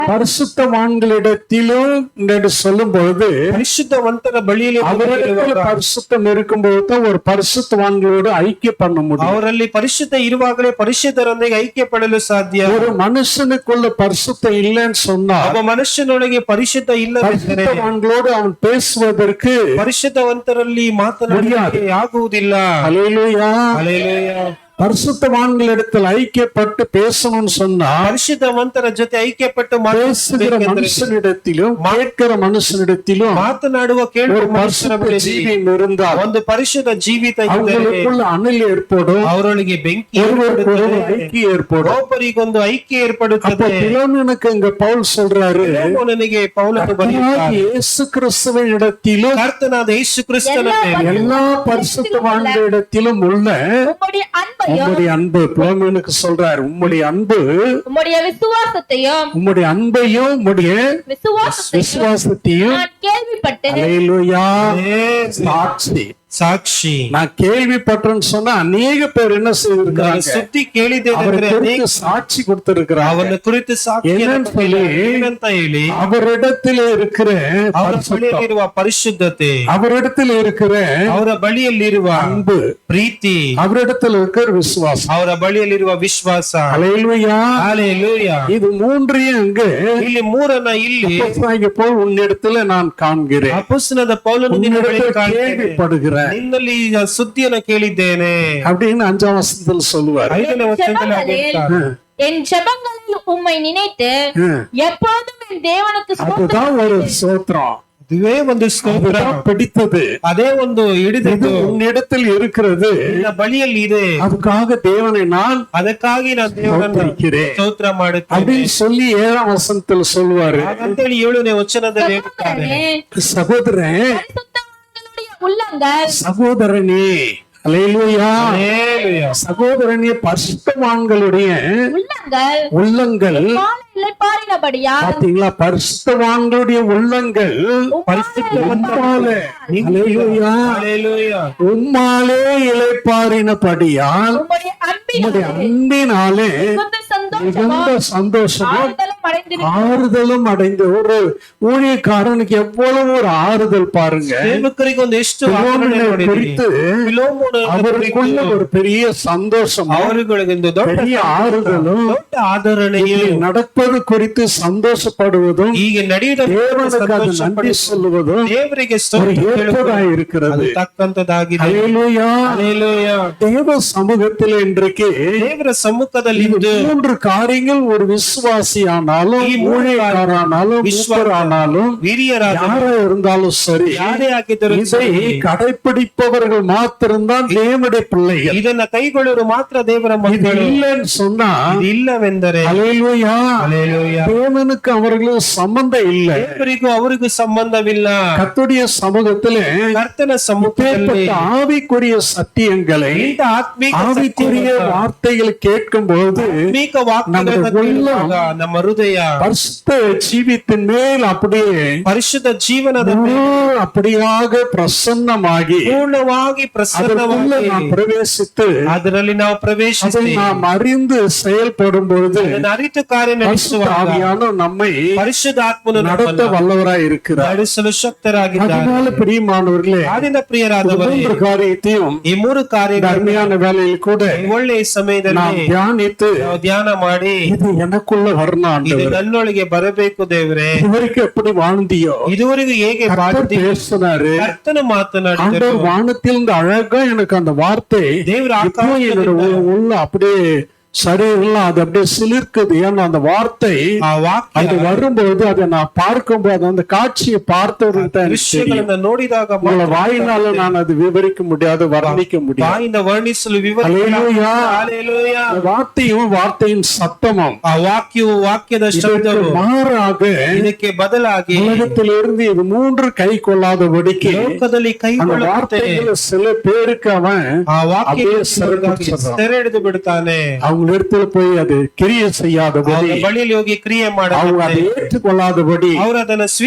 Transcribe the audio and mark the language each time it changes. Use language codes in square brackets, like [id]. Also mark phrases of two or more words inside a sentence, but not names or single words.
[ta] பரிசுத்தவான்களிடத்திலும் என்று சொல்லும் பொழுது [kn] ಪರಿಶುದ್ಧವಂತರ ಬಳಿಯಲ್ಲಿ [ta] அவரிடத்தில் பரிசுத்தம் இருக்கும்போது தான் ஒரு பரிசுத்தவான்களோடு ஐக்கிய பண்ண முடியும். [kn] ಅವರಲ್ಲಿ ಪರಿಶುದ್ಧ ಇರುವಾಗಲೇ ಪರಿಶುದ್ಧರೊಂದಿಗೆ ಐಕ್ಯ ಪಡಲು ಸಾಧ್ಯ. [ta] ஒரு மனுஷனுக்குள்ள பரிசுத்தம் இல்லைன்னு சொன்னா [kn] ಒಬ್ಬ ಮನುಷ್ಯನೊಳಗೆ ಪರಿಶುದ್ಧ ಇಲ್ಲವೆಂದರೆ [ta] பரிசுத்தவான்களோடு அவன் பேசுவதற்கு [kn] ಪರಿಶುದ್ಧವಂತರಲ್ಲಿ ಮಾತನಾಡಲಿಕ್ಕೆ ಆಗುವುದಿಲ್ಲ. [ta] அல்லேலூயா. [kn] ಹಲ್ಲೆಲೂಯಾ. [ta] பரிசுத்தவான்களிடத்தில் ஐக்கியப்பட்டு பேசணும்னு சொன்னா [kn] ಪರಿಶುದ್ಧವಂತರ ಜೊತೆ ಐಕ್ಯಪಟ್ಟು [ta] பேசுகிற மனுஷனிடத்திலும் கேட்கிற மனுஷனிடத்திலும் [kn] ಮಾತನಾಡುವ ಕೇಳುವ [ta] ஒரு [kn] ಮನುಷ್ಯರ [ta] பரிசுத்த [kn] ಬಳಿ [ta] ஜீவியம் இருந்தால் [kn] ಒಂದು ಪರಿಶುದ್ಧ ಜೀವಿತ ಇದ್ದರೆ [ta] அவங்களுக்குள்ள அனல் ஏற்படும், [kn] ಅವರೊಳಗೆ ಬೆಂಕಿ [ta] ஒருவருக்கு ஐக்கியம் ஏற்படும். [kn] ಒಬ್ಬರಿಗೊಂದು ಐಕ್ಯ [ta] அப்ப [kn] ಏರ್ಪಡುತ್ತದೆ. [ta] பிலோமோனுக்கு இங்க பவுல் சொல்றாரு, [kn] ನನಗೆ ಪೌಲನು ಬರೆಯುತ್ತಾನೆ, [ta] இயேசு கிறிஸ்துவின் இடத்திலும் [kn] ಕರ್ತನಾದ ಯೇಸು ಕ್ರಿಸ್ತನ ಮೇಲೆ [ta] எல்லா பரிசுத்தவான்களிடத்திலும் உள்ள உம்முடைய அன்பு. பிலோமோனுக்கு சொல்றாரு, உம்முடைய அன்பு, உம்முடைய விசுவாசத்தையும் உம்முடைய அன்பையும் உம்முடைய விசுவாசத்தையும் நான் கேள்விப்பட்டேன். அல்லேலூயா. சாட்சி [kn] ಸಾಕ್ಷಿ. [ta] நான் கேள்விப்பட்டேன்னு சொன்னா அநேக பேர் என்ன செய்திருக்கிறாங்க, [kn] ಸುದ್ದಿ ಕೇಳಿದ್ದೇನೆ, [ta] அவருக்கு சாட்சி கொடுத்திருக்கிறாங்க. [kn] ಅವನ ಕುರಿತು ಸಾಕ್ಷಿ ಏನಂತ ಹೇಳಿ [ta] அவரிடத்தில் இருக்கிற [kn] ಅವರ ಬಳಿಯಲ್ಲಿರುವ ಪರಿಶುದ್ಧತೆ, [ta] அவரிடத்தில் இருக்கிற [kn] ಅವರ ಬಳಿಯಲ್ಲಿರುವ [ta] அன்பு, [kn] ಪ್ರೀತಿ, [ta] அவரிடத்தில் இருக்கிற விசுவாசம், [kn] ಅವರ ಬಳಿಯಲ್ಲಿರುವ ವಿಶ್ವಾಸ. [ta] அல்லேலூயா. ஹல்லேலூயா. இது மூன்றையும் அங்கு [kn] ಇಲ್ಲಿ ಮೂರನ್ನ ಇಲ್ಲಿ [ta] அப்போஸ்தலனாகிய பவுல் உன்னிடத்துல நான் காண்கிறேன், [kn] ಅಪೊಸ್ತಲನಾದ ಪೌಲನು ನಿನ್ನ ಬಳಿ ಕಾಣುತ್ತೇನೆ, [ta] கேள்விப்படுகிறேன் [kn] ನಿನ್ನಲ್ಲಿ ಸುದ್ದಿಯನ್ನು ಕೇಳಿದ್ದೇನೆ [ta] அப்படின்னு 5ஆம் வசனத்தில் சொல்லுவார். [kn] 5ನೇ ವಚನದಲ್ಲಿ ಹೇಳ್ತಾರೆ, [ta] என் ஜெபங்களில் உம்மை நினைத்து எப்பொழுதும் என் தேவனுக்கு அதுதான் ஒரு ஸ்தோத்திரம், [kn] ಇದೇ ಒಂದು ಸ್ತೋತ್ರ, [ta] அதுதான் பிடித்தது, [kn] ಅದೇ ಒಂದು [ta] இது [kn] ಹಿಡಿದದ್ದು [ta] உன்னிடத்தில் இருக்கிறது, [kn] ನಿನ್ನ ಬಳಿಯಲ್ಲಿ ಇದೆ, [ta] அதுக்காக தேவனை நான் [kn] ಅದಕ್ಕಾಗಿ ನಾನು ದೇವರನ್ನು [ta] ஸ்தோத்திரிக்கிறேன் [kn] ಸ್ತೋತ್ರ ಮಾಡುತ್ತೇನೆ [ta] அப்படின்னு சொல்லி 7ஆம் வசனத்தில் சொல்லுவாரு. [kn] ಹಾಗಂತೇಳಿ 7ನೇ ವಚನದಲ್ಲಿ ಹೇಳ್ತಾರೆ, [ta] சகோதரன், பரிசுத்தவான்களுடைய உள்ளங்கள் சகோதரனே, அல்லேலூயா, ஹல்லேலூயா. சகோதரனே, பரிசுத்தவான்களுடைய உள்ளங்கள் இளைப்பாறினபடியா பாத்தீங்களா, பரிசுத்தவான்களுடைய உள்ளங்கள் உம்மாலே, அல்லேலூயா, ஹல்லேலூயா. உம்மாலே இளைப்பாறினபடியால் உம்முடைய உம்முடைய அன்பினாலே மிகுந்த சந்தோஷமும் ஆறுதலும் அடைந்த ஒரு ஊழியக்காரனுக்கு எவ்வளவு ஒரு ஆறுதல் பாருங்க. [kn] ಸೇವಕರಿಗೆ ಒಂದು ಎಷ್ಟು [ta] பிலோமோனை குறித்து அவருக்குள்ள ஒரு பெரிய சந்தோஷம், [kn] ಅವರುಗಳಿಗೆ ಒಂದು [ta] பெரிய ஆறுதலும், [kn] ದೊಡ್ಡ ಆದರಣೆಯು [ta] நடப்பது குறித்து சந்தோஷப்படுவதும், [kn] ಹೀಗೆ ನಡೆಯುವ [ta] தேவனுக்கு அது நன்றி சொல்லுவதும் [kn] ದೇವರಿಗೆ [ta] ஒரு ஏற்பதாய் இருக்கிறது. [kn] ತಕ್ಕಂತದಾಗಿದೆ. [ta] அல்லேலூயா. ஹல்லேலூயா. தேவ சமூகத்தில் இன்றைக்கு [kn] ದೇವರ ಸಮ್ಮುಖದಲ್ಲಿ [ta] இந்த 3 காரியங்கள் ஒரு விசுவாசியானாலும், ஊழியக்காரனாலும், விஸ்வரானாலும், [kn] ಹಿರಿಯರಾದ [ta] யாரா இருந்தாலும் சரி, [kn] ಯಾರೇ ಆಗಿದ್ದರೂ [ta] இதை கடைபிடிப்பவர்கள் மாத்திரம்தான் தேவனுடைய பிள்ளைகள். [kn] ಇದನ್ನ ಕೈಗೊಳ್ಳಲು ಮಾತ್ರ ದೇವರ [ta] இது [kn] ಮಕ್ಕಳು. [ta] இல்லைன்னு சொன்னா [kn] ಇದು ಇಲ್ಲವೆಂದರೆ [ta] அல்லேலூயா, ஹல்லேலூயா. தேவனுக்கு அவர்களுக்கு சம்பந்தம் இல்லை. [kn] ದೇವರಿಗೂ ಅವರಿಗೂ ಸಂಬಂಧವಿಲ್ಲ. [ta] கர்த்தருடைய சமூகத்திலே [kn] ಕರ್ತನ ಸಮ್ಮುಖದಲ್ಲಿ [ta] இப்பேற்பட்ட ஆவிக்குரிய சத்தியங்களை, [kn] ಇಂಥ ಆತ್ಮೀಕ [ta] ஆவிக்குரிய வார்த்தைகளை கேட்கும் போது [kn] ಆತ್ಮೀಕ ವಾಕ್ಯಗಳನ್ನು ಕೇಳುವಾಗ ನಮ್ಮ ಹೃದಯ [ta] பரிசுத்த ஜீவித்தின் மேல் அப்படியே [kn] ಪರಿಶುದ್ಧ ಜೀವನದ [ta] அப்படியாக பிரசன்னமாகி [kn] ಪೂರ್ಣವಾಗಿ [ta] அதற்குள்ள [kn] ಪ್ರಸನ್ನವಾಗಿ [ta] நாம் பிரவேசித்து [kn] ಅದರಲ್ಲಿ ನಾವು [ta] அதை [kn] ಪ್ರವೇಶಿಸಿ [ta] நாம் அறிந்து செயல்படும் பொழுது [kn] ಅದನ್ನು ಅರಿತು ಕಾರ್ಯ [ta] பரிசுத்த [kn] ನಡೆಸುವಾಗ [ta] ஆவியான நம்மை [kn] ಪರಿಶುದ್ಧಾತ್ಮನು [ta] நடத்த [kn] ನಮ್ಮನ್ನು [ta] வல்லவராய் இருக்கிறார். [kn] ನಡೆಸಲು ಶಕ್ತರಾಗಿದ್ದಾರೆ. [ta] அதனால பிரியமானவர்களே, [kn] ಆದಿನ ಪ್ರಿಯರಾದವರೇ, [ta] 3 காரியத்தையும் [kn] ಈ 3 ಕಾರ್ಯಗಳು [ta] அருமையான வேலையில் கூட [kn] ಒಳ್ಳೆಯ ಸಮಯದಲ್ಲಿ [ta] நாம் தியானித்து [kn] ನಾವು ಧ್ಯಾನ ಮಾಡಿ [ta] இது எனக்குள்ள வரணும் [kn] ಇದು [ta] ஆண்டவரே, [kn] ನನ್ನೊಳಗೆ ಬರಬೇಕು ದೇವರೇ, [ta] இதுவரைக்கும் எப்படி வாழ்ந்தியோ [kn] ಇದುವರೆಗೂ ಹೇಗೆ [ta] கர்த்தர் பேசினாரு, [kn] ಕರ್ತನು ಮಾತನಾಡಿದರು. [ta] ஆண்டவர் வானத்தில் இருந்து அழகா எனக்கு அந்த வார்த்தை [kn] ದೇವರ [ta] இப்போ என்னோட உள்ள அப்படியே சரீரெல்லாம் அது அப்படியே சிலிர்க்குது. ஏன்னா அந்த வார்த்தை [kn] ಆ ವಾಕ್ಯ [ta] அது வரும்போது அதை நான் பார்க்கும்போது அந்த காட்சியை பார்த்தவருக்கு தான் எனக்கு தெரியும். [kn] ದೃಶ್ಯಗಳನ್ನ ನೋಡಿದಾಗ [ta] உங்களை வாயினால நான் அது விவரிக்க முடியாது, வர்ணிக்க முடியாது. [kn] ಬಾಯಿಂದ ವರ್ಣಿಸಲು [ta] அல்லேலூயா. [kn] ಹಲ್ಲೇಲೂಯಾ. [ta] அந்த வார்த்தையும் வார்த்தையின் சத்தமும் [kn] ಆ ವಾಕ್ಯವು ವಾಕ್ಯದ [ta] இதற்கு [kn] ಶಬ್ದವು [ta] மாறாக [kn] ಇದಕ್ಕೆ ಬದಲಾಗಿ [ta] உலகத்திலிருந்து இது 3 கை கொள்ளாதபடிக்கு [kn] ಲೋಕದಲ್ಲಿ [ta] அந்த [kn] ಕೈಗೊಳ್ಳುತ್ತೆ. [ta] வார்த்தைகள் சில பேருக்கு அவன் [kn] ಆ ವಾಕ್ಯ [ta] அப்படியே சிறைப்பிடிச்சிடுறான். [kn] ಸೆರೆ ಹಿಡಿದು ಬಿಡ್ತಾನೆ. [ta] அவங்க அவங்க இடத்துல போய் அது கிரியை செய்யாதபடி, [kn] ಅವರ ಬಳಿಯಲ್ಲಿ ಹೋಗಿ ಕ್ರಿಯೆ [ta] அவங்க அதை [kn] ಮಾಡದಂತೆ [ta] ஏற்றுக்கொள்ளாதபடி [kn] ಅವರು ಅದನ್ನು [ta] அவங்களை